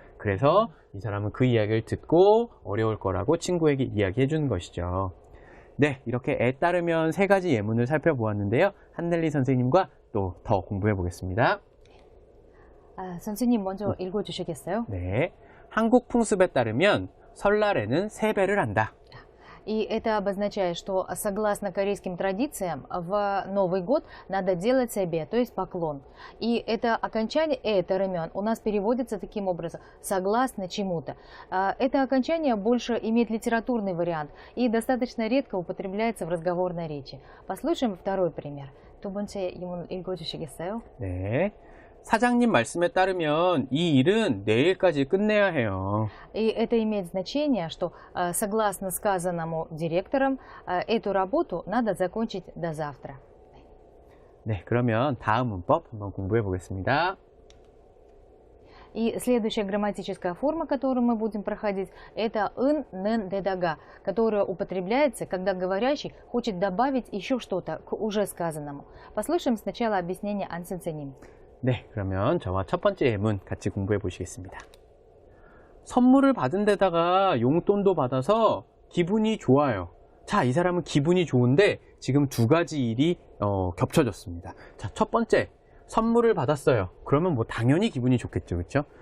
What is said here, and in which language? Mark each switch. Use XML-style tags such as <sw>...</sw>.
<ko>그래서 이 사람은 그 이야기를 듣고 어려울 거라고 친구에게 이야기해 주는 것이죠. 네, 이렇게 에 따르면 세 가지 예문을 살펴보았는데요. 한넬리 선생님과 또 더 공부해 보겠습니다. 선생님 먼저 읽어주시겠어요? 네, 한국 풍습에 따르면 설날에는 세배를 한다.</ko> <ru>И это обозначает, что согласно корейским традициям в Новый год надо делать себе, то есть поклон. И это окончание «это имен» у нас переводится таким образом «согласно чему-то». Это окончание больше имеет литературный вариант и достаточно редко употребляется в разговорной речи. Послушаем второй пример.</ru> <ko>두 번째 예문 읽어주시겠어요? 네, 사장님 말씀에 따르면 이 일은 내일까지 끝내야 해요.</ko> <ru>И это имеет значение, что согласно сказанному директором, эту работу надо закончить до завтра.</ru> <ko>네, 그러면 다음 문법 한번 공부해 보겠습니다.</ko> <ru>И следующая грамматическая форма, которую мы будем проходить, это ын, нен, дедага, которая употребляется, когда говорящий хочет добавить еще что-то к уже сказанному. Послушаем сначала объяснение 안 선생님.</ru> <ko>네, 그러면 저와 첫 번째 예문 같이 공부해 보시겠습니다. 선물을 받은 데다가 용돈도 받아서 기분이 좋아요. 자, 이 사람은 기분이 좋은데 지금 두 가지 일이 겹쳐졌습니다. 자, 첫 번째, 선물을 받았어요. 그러면 뭐 당연히 기분이 좋겠죠, 그렇죠?</ko>